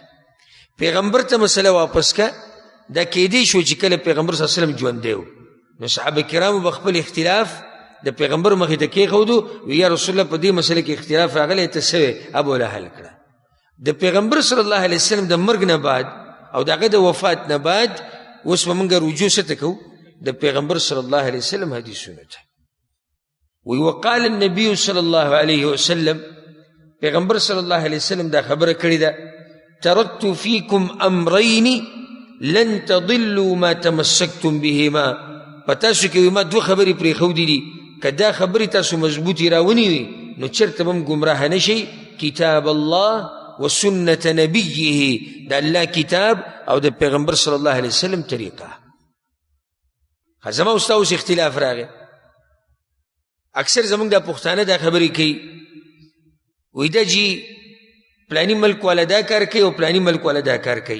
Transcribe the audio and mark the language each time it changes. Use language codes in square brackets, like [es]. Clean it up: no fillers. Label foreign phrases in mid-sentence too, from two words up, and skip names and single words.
[ps] پیغمبر ته مسله واپس که، دا کیدی شو چې کله پیغمبر [ar] صلی الله علیه وسلم [ps] ژوندی و نو صحابه کرامو به خپل اختلاف د پیغمبر مخې ته کېښودو، وی [ar] یا رسول الله [ps] په دې مسله کې اختلاف راغلی ته څه وې؟ ابو له حل کړه. د پیغمبر [ar] صلی الله علیه وسلم [ps] د مرګ نه بعد او د هغه د وفات نه بعد اوس به موږ رجوع څه ته کوو؟ د پیغمبر [ar] صلی الله علیه وسلم [ps] حدیثونو ته. [ar] وی وقال النبي صلی الله علیه وسلم، پیغمبر صلی الله علیه وسلم [ps] دا خبره کړې ده [ar] ترکت فیکم امرین لن تضلوا ما تمسکتم بهما. [ps] په تاسو کې ما دوه خبرې پرېښودې دي، که دا خبرې تاسو مضبوطې راونیوي نو چېرته به هم ګمراه نه شئ. [ar] کتاب الله و سنت نبیه، [ps] د الله کتاب او د پیغمبر [ar] صلی الله علیه وسلم [ps] طریقه. زما او ستا اوس اختلاف راغی، اکثر زمونږ دا پښتانه دا خبرې کوي وایي دا جي پلاني ملک والا دا کار کوي او پلاني ملک والا دا کار کوي.